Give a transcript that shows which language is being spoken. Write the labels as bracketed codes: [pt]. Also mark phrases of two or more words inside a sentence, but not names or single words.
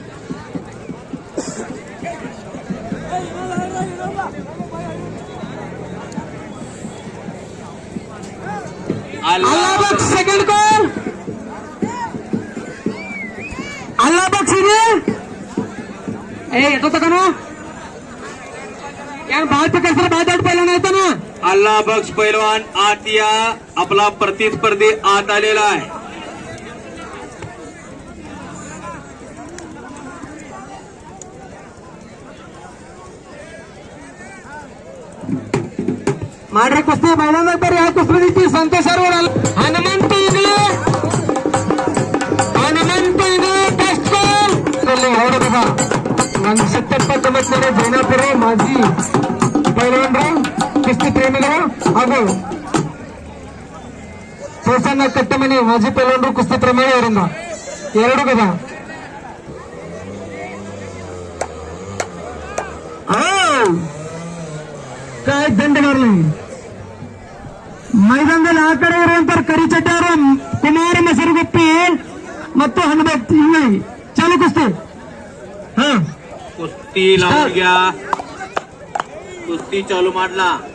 [mr] अल्लाह सेकंड कॉल, अल्लाह बक्षीने येत होता का ना यार, बाहेर कसं बाहेर पहिला नाही येतं ना. अल्लाह बक्ष पैलवान आत या. आपला प्रतिस्पर्धी आत आलेला आहे. [kn] ಮಾಡ್ರೆ ಕುಸ್ತಿ ಮೈದಾನದಾಗ ಬರ್ರಿ. ಯಾವ ಕುಸ್ತಿ ನಿಂತಿ ಸಂತೋಷ್ ಅವ್ರು ಹನುಮಂತ ಇಂಗ್ಲೆ, ಹನುಮಂತ ಇಂಗ್ಲೆ ಫಸ್ಟ್ ಕಾಲ್. ಹೊರಡ ಬಾ 179 ಜೈನಾಪುರ ಮಾಜಿ ಪೈಲವಾನರು, ಕುಸ್ತಿ ಪ್ರೇಮಿಗಳು ಹಾಗೂ ಸೋಸನ್ನ ಕಟ್ಟಮನಿ ಮಾಜಿ ಪೈಲವಾನರು, ಕುಸ್ತಿ ಪ್ರೇಮಿಗಳು ಅವರಿಂದ 2 ಗದ. [mr] काय दंड मारले मैदानದಲ್ಲಿ. [kn] ಆ ಕಡೆ ಇರುವಂತ ಕರಿಚಟ್ಟ ಅವರು, ಕುಮಾರ ಮಸರುಗುಪ್ಪಿ ಮತ್ತು ಹನುಮಂತ ಇಂಗ್ಳಿ. ಚಾಲು ಕುಸ್ತಿ. [mr] हा कुस्ती लावून घ्या. कुस्ती चालू मांडला.